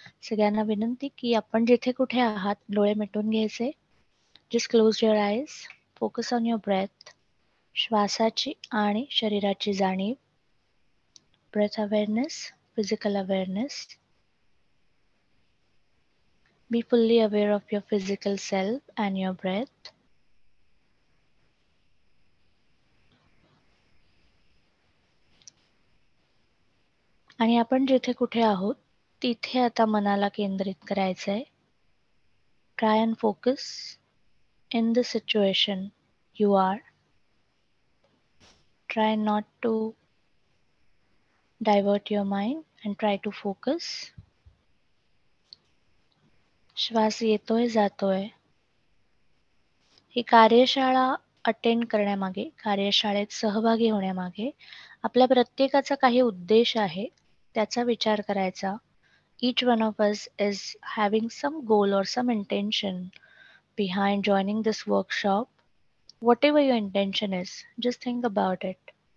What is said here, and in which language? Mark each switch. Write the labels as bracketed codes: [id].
[mr] सगळ्यांना विनंती की आपण जिथे कुठे आहात डोळे मिटून घ्यायचे. [en] Just close your eyes. Focus on your breath. [mr] श्वासाची आणि शरीराची जाणीव. [en] Breath awareness, physical awareness. Be fully aware of your physical self and your breath. [mr] आणि आपण जिथे कुठे आहोत तिथे आता मनाला केंद्रित करायचं आहे. [en] Try and focus in the situation you are. Try not to divert your mind and try to focus. [mr] श्वास येतोय जातोय. ही कार्यशाळा अटेंड करण्यामागे, कार्यशाळेत सहभागी होण्यामागे आपल्या प्रत्येकाचा काही उद्देश आहे. त्याचा विचार करायचा. [en] Each one of us is having some goal or some intention behind joining this workshop. Whatever your intention is, just think about it.